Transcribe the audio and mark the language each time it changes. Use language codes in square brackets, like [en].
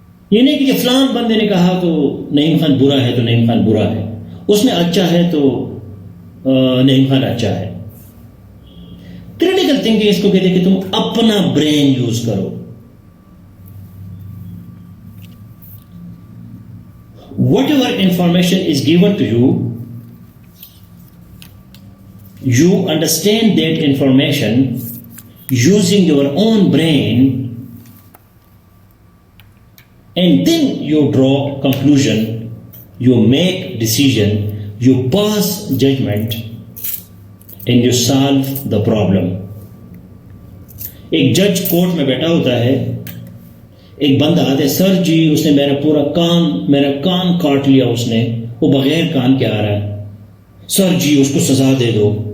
[ur] یہ نہیں کہ فلان بندے نے کہا تو نعیم خان برا ہے تو نعیم خان برا ہے, اس نے اچھا ہے تو نعیم خان اچھا ہے. کریٹیکل تھنکنگ اس کو کہتے ہیں کہ تم اپنا برین یوز کرو. [en] Whatever information is given to you, you understand that information using your own brain, and then you draw conclusion, you make decision, you pass judgment, and you solve the problem. [ur] ایک جج court میں بیٹھا ہوتا ہے, ایک بندہ آتا ہے, سر جی اس نے میرا کان کاٹ لیا, اس نے, وہ بغیر کان کے آ رہا ہے, سر جی اس کو سزا دے دو.